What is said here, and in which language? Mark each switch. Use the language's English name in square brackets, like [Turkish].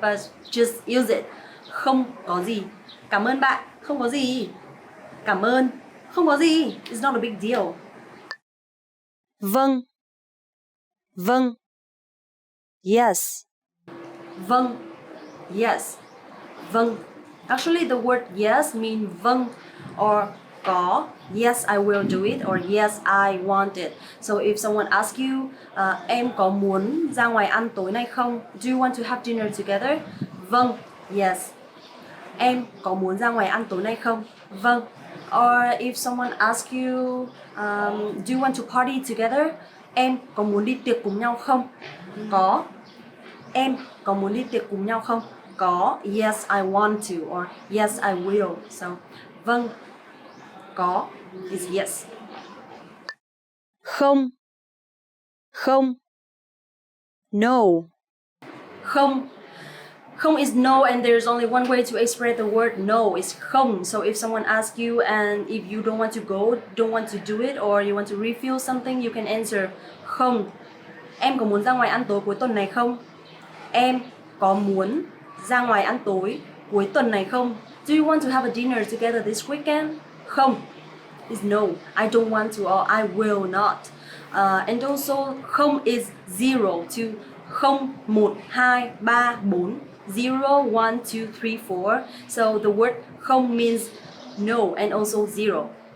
[English] But just use it. [Vietnamese] Không có gì. Cảm ơn bạn. Không có gì. Cảm ơn. Không có gì. [English] It's not a big deal. [Vietnamese] Vâng. Vâng. [English] Yes. [Vietnamese] Vâng. Yes. Vâng. [English] Actually, the word yes mean vâng or có. Yes, I will do it or yes, I want it. So if someone asks you, [Vietnamese] em có muốn ra ngoài ăn tối nay không? [English] Do you want to have dinner together? [Vietnamese] Vâng. [English] Yes. [Vietnamese] Em có muốn ra ngoài ăn tối nay không? Vâng. [English] Or if someone asks you, do you want to party together? [Vietnamese] Em có muốn đi tiệc cùng nhau không? Có. Em có muốn đi tiệc cùng nhau không? Có. [English] Yes, I want to. Or yes, I will. So, vâng. [Vietnamese] Có [English] is yes. [Vietnamese] Không. Không. [English] No. [Vietnamese] Không. [English] Không is no, and there's only one way to express the word no, is không. So if someone asks you and if you don't want to go, don't want to do it, or you want to refill something, you can answer không. [Vietnamese] Em có muốn ra ngoài ăn tối cuối tuần này không? Em có muốn ra ngoài ăn tối cuối tuần này không? [English] Do you want to have a dinner together this weekend? Không is no. I don't want to or I will not. And also không is zero to 0, 1, 2, 3, 4. 0, 1, 2, 3, 4. So the word không means no and also zero.